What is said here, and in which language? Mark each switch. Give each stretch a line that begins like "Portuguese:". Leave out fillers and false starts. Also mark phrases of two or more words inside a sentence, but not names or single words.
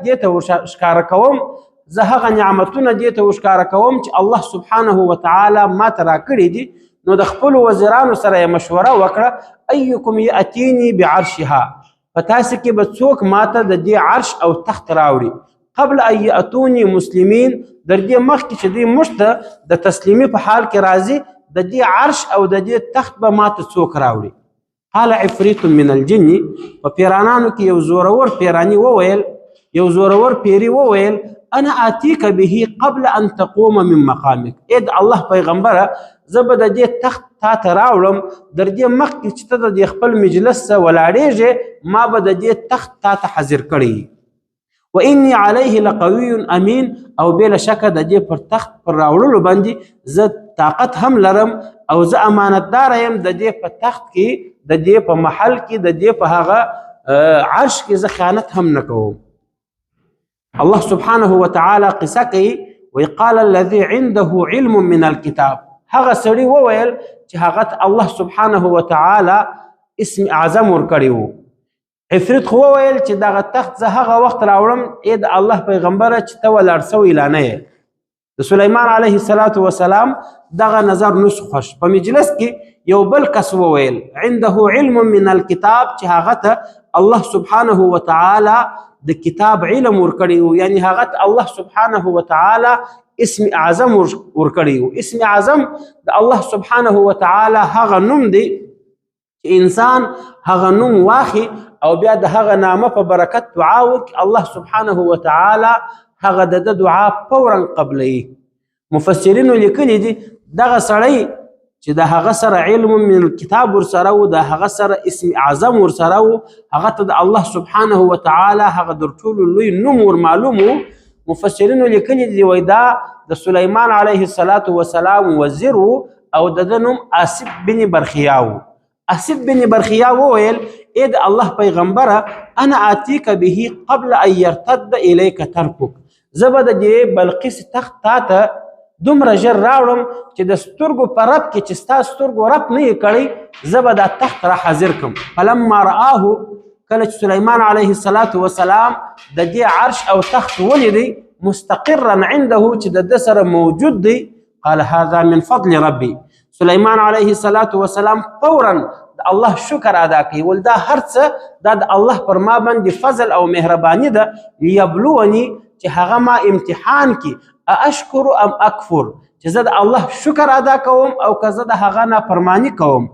Pashto: دې ته ښکاره کوم، زه هغه نعمتونه دې ته ښکاره کوم چې الله سبحانه وتعالی ما ته راکړي دي، نو د خپلو وزیرانو سره یې مشوره وکړه
Arabic: ایکم یأتیني بعرشها
Pashto: په تاسې کې به څوک ماته د دې عرش او تخت راوړي
Arabic: قبل ان یأتوني مسلمین
Pashto: در دې مخکې چې دوی موږ ته د تسلیمي په حال کې راځي د دې عرش او د دې تخت به ماته څوک راوړي.
Arabic: قال عفریت من الجن
Pashto: په پیرانانو کې یو زورور پیرانی وویل یو زورور پیری وویل
Arabic: انا آتیک به قبل ان تقوم من مقامک.
Pashto: ای د الله پیغمبره زه به د دې تخت تا ته راوړم در دې مخکې چې ته د دې خپل مجلس څخه ولاړېږې ما به د دې تخت تا ته حاضر کړی
Arabic: و انی علیه لقوی امین
Pashto: او بې له شکه د دې پر تخت پر راوړلو باندې زه طاقت هم لرم او زه امانتدار یم د دې په تخت کې د دې په محل کې د دې په هغه عرش کې زه خیانت هم نه کوم. الله سبحانه وتعالى قصه کوي
Arabic: وقال الذي عنده علم من الكتاب.
Pashto: هغه سړی وویل چې هغه الله سبحانه وتعالى اسم اعظم ورکړی و. عفریت خو وویل چې دغه تخت زه هغه وخت راوړم ای د الله پیغمبره چې ته ولاړ سوی لا نه یې. د سلیمان علیه السلام دغه نظر نس خوش. په مجلس کې یو بل کس وویل
Arabic: عنده علم من الكتاب
Pashto: چې هغه ته الله سبحانه وتعالى د کتاب علم ورکړی و، یعنی هغه ته الله سبحانه وتعالى اسم اعظم ورکړی و. اسم اعظم د الله سبحانه وتعالى هغه نوم دی چې انسان هغه نوم واخی او بیا د هغه نامه په برکت دعا وکړي الله سبحانه وتعالى هغه د دعا فورا قبلوي. مفسرینو لیکلي دي دغه سړی چې د هغه سره
Arabic: علم من کتاب
Pashto: ورسره و، د هغه سره اسم اعظم ورسره و، هغه ته د الله سبحانه وتعالى هغه در ټولو لوی نوم ورمعلوم و. مفسرینو لیکلي دي وایي دا د سلیمان علیه السلام وزیر و او د ده نوم آصف بن برخیا و. آصف بن برخیا وویل ای د الله پیغمبره
Arabic: انا آتیک به قبل ان یرتد الیک ترکک.
Pashto: زه به د دې بلقیس تخت تا ته دومره ژر راوړم چې د سترګو په رپ کې چې ستا سترګو رپ نه یې کړی زه به دا تخت را حاضر کړم.
Arabic: فلما رآه
Pashto: کله چې سلیمان علیه السلام د دې عرش او تخت ولیدی
Arabic: مستقرا عنده
Pashto: چې د ده سره موجود دی
Arabic: قال هذا من فضل ربي.
Pashto: سلیمان علیه السلام فورا د الله شکر ادا کوي ول دا هر څه دا د الله پر ما باندې فضل او مهرباني ده لیبلوني چې هغه ما امتحان کی
Arabic: اشکر ام اکفر
Pashto: چې زه د الله شکر ادا کوم او که زه د هغه نافرماني کوم.